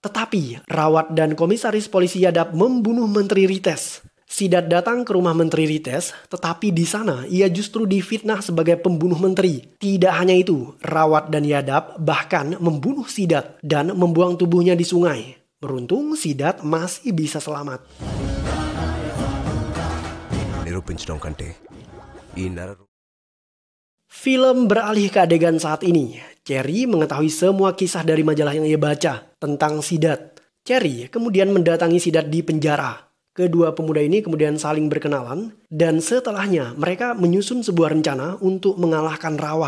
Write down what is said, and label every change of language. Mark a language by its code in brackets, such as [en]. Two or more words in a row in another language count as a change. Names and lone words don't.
[id] Tetapi Rawat dan komisaris polisi Yadav membunuh menteri Rites. Sidat datang ke rumah menteri Rites, tetapi di sana ia justru difitnah sebagai pembunuh menteri. Tidak hanya itu, Rawat dan Yadav bahkan membunuh Sidat dan membuang tubuhnya di sungai. Beruntung Sidat masih bisa selamat. [te] నిరూపించడం కంటే ఈ నర [id] Film beralih ke adegan saat ini. Cherry mengetahui semua kisah dari majalah yang ia baca tentang Sidat. Cherry kemudian mendatangi Sidat di penjara. Kedua pemuda ini kemudian saling berkenalan, dan setelahnya mereka menyusun sebuah rencana untuk mengalahkan Rawat.